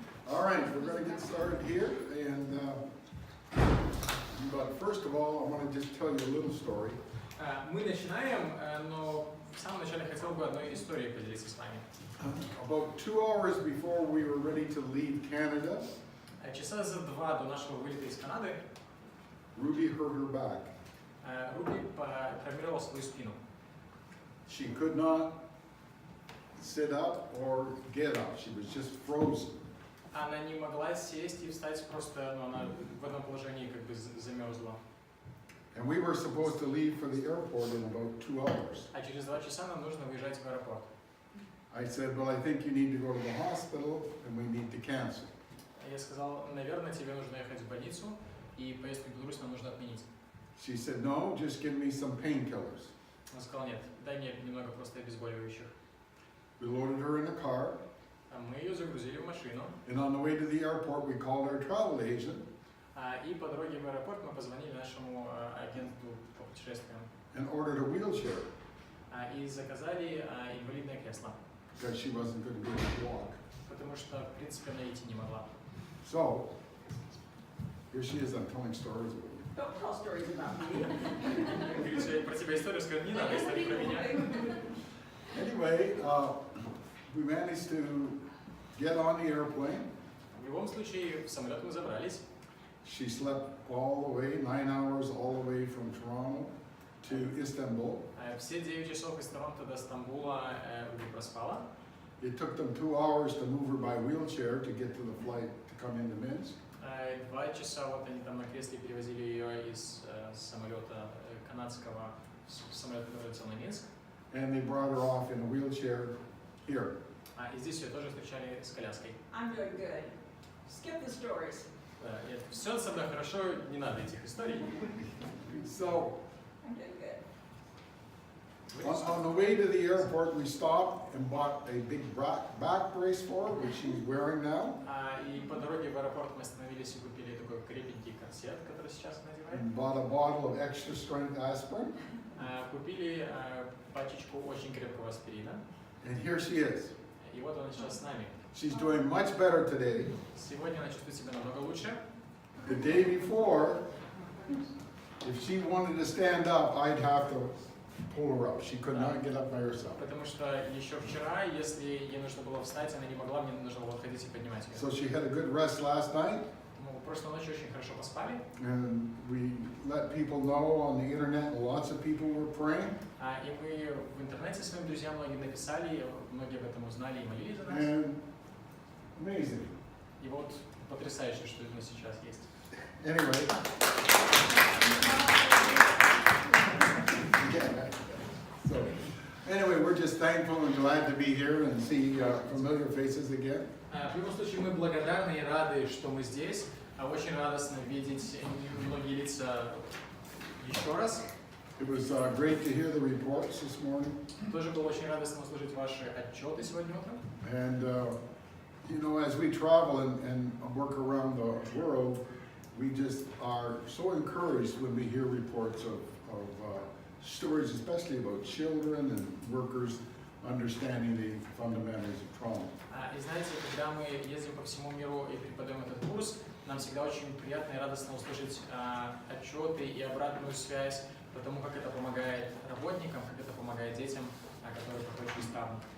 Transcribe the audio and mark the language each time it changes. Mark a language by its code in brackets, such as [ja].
[en] All right, we're going to get started here, and but first of all, I want to just tell you a little story. [ru] Мы начинаем, но в самом начале хотел бы одной историей поделиться с вами. [en] About 2 hours before we were ready to leave Canada, [ru] Часа за 2 до нашего вылета из Канады [en] Ruby hurt her back. [ru] Руби травмировал свою спину. [en] She could not sit up or get up. She was just frozen. [ru] Она не могла сесть и встать, просто она в этом положении как бы замерзла. [en] And we were supposed to leave for the airport in about 2 hours. [ru] А через 2 часа нам нужно выезжать в аэропорт. [en] I said, well, I think you need to go to the hospital and we need to cancel. [ru] Я сказал, наверное, тебе нужно ехать в больницу, и поездку в Беларусь нам нужно отменить. [en] She said, no, just give me some painkillers. [ru] Он сказал, нет, дай мне немного просто обезболивающих. [en] We loaded her in a car, [ru] Мы ее загрузили в машину, [en] and on the way to the airport, we called our travel agent [ru] и по дороге в аэропорт мы позвонили нашему агенту по путешествиям [en] and ordered a wheelchair [ru] и заказали инвалидное кресло, [en] because she wasn't going to be able to walk. [ru] потому что, в принципе, она идти не могла. [en] So, here she is, I'm telling stories about you. Don't tell stories about me. [ru] Говорит, про тебя историю скажу, не надо историю про меня. [en] Anyway, we managed to get on the airplane. [ru] В любом случае, в самолет мы забрались. [en] She slept all the way, 9 hours all the way from Toronto to Istanbul. [ru] Все 9 часов из Торонто до Стамбула Руби проспала. [en] It took them 2 hours to move her by wheelchair to get to the flight to come into Minsk. [ru] 2 часа вот они там на кресле перевозили ее из самолета канадского в самолет, который летел на Минск. [en] And they brought her off in a wheelchair here. [ru] И здесь ее тоже встречали с коляской. [en] I'm doing good. Skip the stories. [ru] Да, все со мной хорошо, не надо этих историй. [en] So, I'm doing good. on the way to the airport, we stopped and bought a big back brace for her, which she's wearing now. [ru] И по дороге в аэропорт мы остановились и купили такой крепенький корсет, который сейчас надевает. [en] And bought a bottle of extra strength aspirin. [ru] Купили пачечку очень крепкого аспирина. [en] And here she is. [ru] И вот она сейчас с нами. [en] She's doing much better today. [ru] Сегодня она чувствует себя намного лучше. [en] The day before, if she wanted to stand up, I'd have to pull her up. She could not get up by herself. [ru] Потому что еще вчера, если ей нужно было встать, она не могла, мне нужно было ходить и поднимать ее. [en] So she had a good rest last night. [ru] Мы прошлой ночью очень хорошо поспали. [en] And we let people know on the internet, lots of people were praying. [ru] И мы в интернете своим друзьям многим написали, многие об этом узнали и молились за нас. [en] And amazing. [ru] И вот потрясающе, что это сейчас есть. [en] Anyway. Yeah. So, anyway, we're just thankful and glad to be here and see familiar faces again. [ru] В любом случае, мы благодарны и рады, что мы здесь. Очень радостно видеть многие лица еще раз. [en] It was great to hear the reports this morning. [ru] Тоже было очень радостно услышать ваши отчеты сегодня утром. [en] And, you know, as we travel and work around the world, we just are so encouraged when we hear reports of stories, especially about children and workers understanding the fundamentals of trauma. [ru] И знаете, когда мы ездим по всему миру и преподаем этот курс, нам всегда очень приятно и радостно услышать отчеты и обратную связь по тому, как это помогает работникам, как это помогает детям, которые проходят через травму.